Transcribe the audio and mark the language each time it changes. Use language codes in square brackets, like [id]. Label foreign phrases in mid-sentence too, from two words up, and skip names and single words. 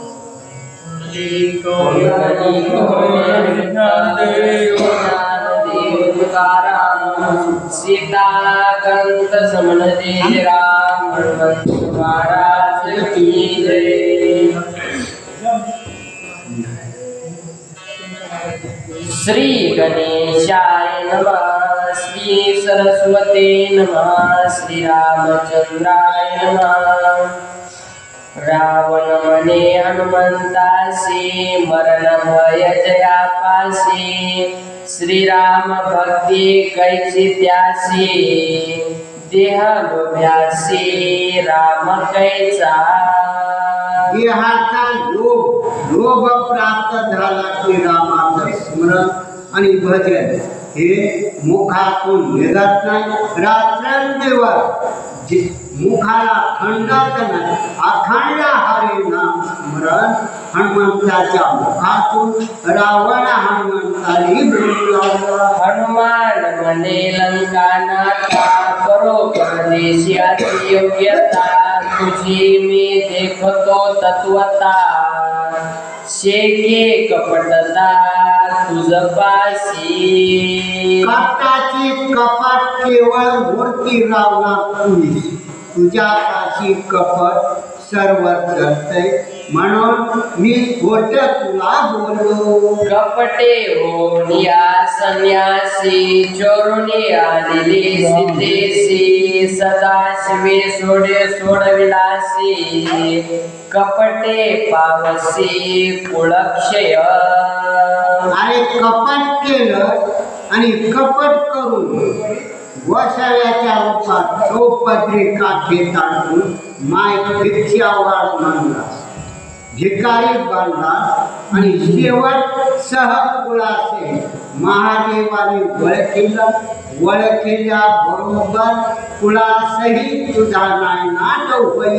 [mr] सीताकांत समनते राम हनुमंत महाराज की जय. [sa] श्री गणेशाय नमः, श्री सरस्वते नमः, श्री रामचंद्राय नमः. [mr] रावण मने हनुमंतासी, मरण भय जयापासी, श्रीराम भक्ती कैची त्यासी, देह लोभ्यासी राम कैचा. देहाचा लोभ प्राप्त झाला की रामाचं स्मरण आणि भजन हे मुखातून निघत नाही. रात्रंदिवस मुखाला खंडाच नाही, अखंड हरी नाम स्मरण हनुमंताच्या मुखातून रावण हनुमंताने बोलू लागला. हनुमान मने लंका नाथा, करो परदेशाची योग्यता, तुझी मी देखतो तत्वता, शेके कपटता तुझ पाशी. कपटाची कपट केवळ मूर्ती रावणा तुझी, तुझ्या पाशी कपट सर्व करतय म्हणून मी खोट तुला बोललो. कपटे होनिया संन्यासी चोरुनी आलेली सिद्धेसी सदाशिवे सोडविलासी कपटे पावसी कुळक्षय. अरे कपट केलं आणि कपट करून गोसाव्याच्या रूपात चौपदरी काठी ताणून माय भिक्षावार मानला, भिकारी बांधला आणि शेवट सहकुळाचे महादेवाने वळखिल्या बरोबर कुळासही तुझा नाही नाटव होईल.